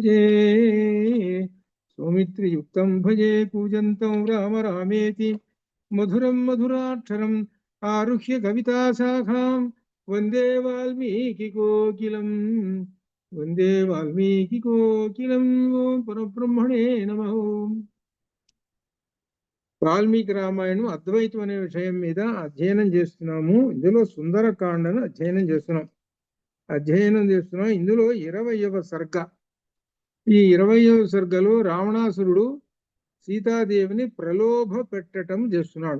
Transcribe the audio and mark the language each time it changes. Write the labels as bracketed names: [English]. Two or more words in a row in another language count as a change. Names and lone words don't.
[Sanskrit] भजे कूजन्तं राम रामेति मधुरं मधुराक्षरम् आरुह्य कविताशाखां वन्दे वाल्मीकिकोकिलम् ओं परब्रह्मणे नमः। [Telugu] వాల్మీకి రామాయణం అద్వైతం అనే విషయం మీద అధ్యయనం చేస్తున్నాము. ఇందులో సుందరకాండను అధ్యయనం చేస్తున్నాం. ఇందులో 20వ సర్గ. ఈ 20వ సర్గలో రావణాసురుడు సీతాదేవిని ప్రలోభ పెట్టడం చేస్తున్నాడు.